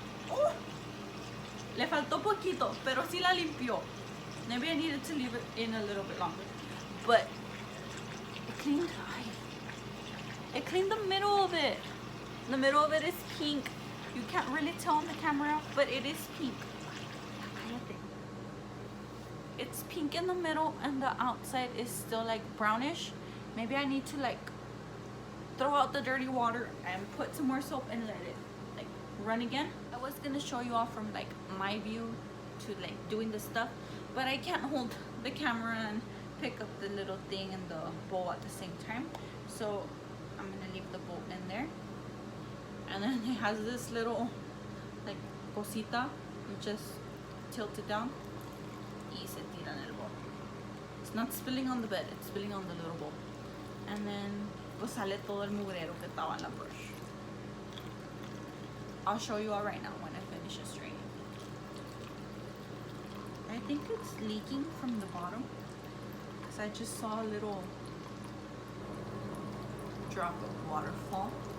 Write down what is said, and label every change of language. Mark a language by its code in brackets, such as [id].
[es] Oh, le faltó poquito, pero sí la limpió. [en] Maybe I needed to leave it in a little bit longer, but it cleaned. It cleaned the middle of it. The middle of it is pink. You can't really tell on the camera, but it is pink. It's pink in the middle, and the outside is still like brownish. Maybe I need to like throw out the dirty water and put some more soap and let it like run again. I was gonna show you all from like my view to like doing the stuff, but I can't hold the camera and pick up the little thing and the bowl at the same time, so I'm gonna leave the bowl in there. And then it has this little like cosita, you just tilt it down [es] y se tira en el bowl. [en] It's not spilling on the bed, it's spilling on the little bowl. And then [es] pues sale todo el mugrero que estaba en la brush. [en] I'll show you all right now when I finish it straining. I think it's leaking from the bottom because I just saw a little drop of water fall.